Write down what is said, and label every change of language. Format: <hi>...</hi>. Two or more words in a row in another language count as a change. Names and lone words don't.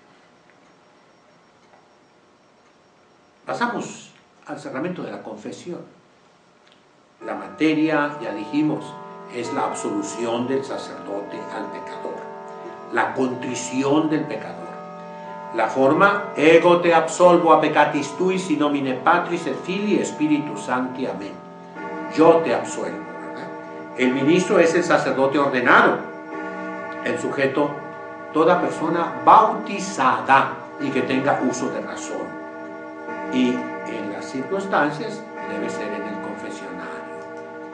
<es>Pasamos al sacramento de la confesión. La materia, ya dijimos, es la absolución del sacerdote al pecador, la contrición del pecador. La forma,</es> <la>ego te absolvo a peccatis tuis in nomine Patris et Filii et Spiritus Sancti.</la> <es>Amén. Yo te absuelvo, ¿verdad? El ministro es el sacerdote ordenado, el sujeto, toda persona bautizada y que tenga uso de razón. Y en las circunstancias debe ser en el confesionario.</es>